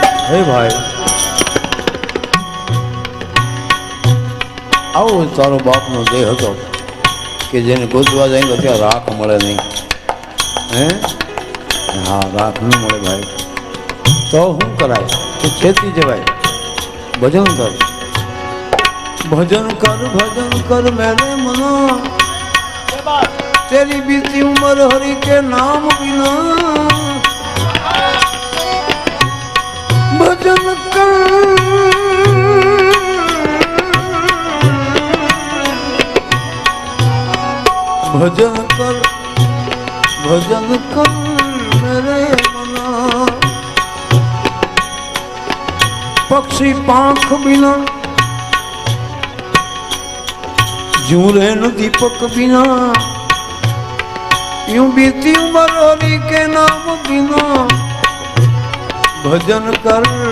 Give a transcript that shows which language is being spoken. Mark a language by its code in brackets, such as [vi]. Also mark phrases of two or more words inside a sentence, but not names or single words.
[gu] હે ભાઈ આવો તારો બાપનો દેહ હતો કે જેને ગોતવા જાય તો ત્યાં રાખ મળે નહીં હે હા રાખ ન મળે ભાઈ તો શું કરાય તો છેતી જવાય [hi] भजन कर भजन कर मेरे मना तेरी बीती उम्र हरि के नाम बिना भजन कर मेरे मना पक्षी पाख बिना जूरे न दीपक बिना यूं बीती उम्र हरि के नाम बिना भजन कर